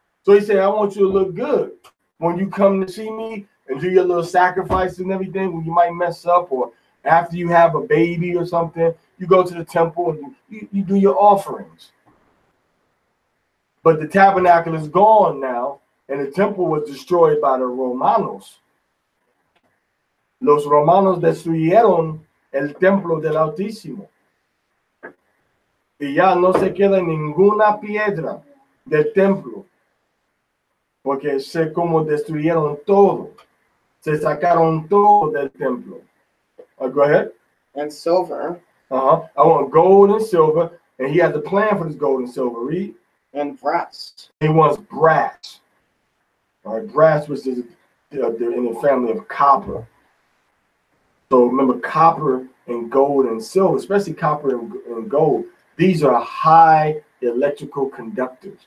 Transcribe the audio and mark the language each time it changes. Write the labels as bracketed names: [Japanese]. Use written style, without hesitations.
[English] So he said, I want you to look good. When you come to see me and do your little sacrifices and everything, when you might mess up, or after you have a baby or something, you go to the temple and you do your offerings. But the tabernacle is gone now, and the temple was destroyed by the Romanos. [Spanish] Los Romanos destruyeron el templo del Altísimo. Y ya no se queda ninguna piedra del templo. porque sé cómo destruyeron todo. Se sacaron todo del templo. [English] Go ahead. And silver. I want gold and silver, and he has a plan for this gold and silver. Read. And brass. He wants brass. All right, brass was in the family of copper. So remember, copper and gold and silver, especially copper and gold, these are high electrical conductors.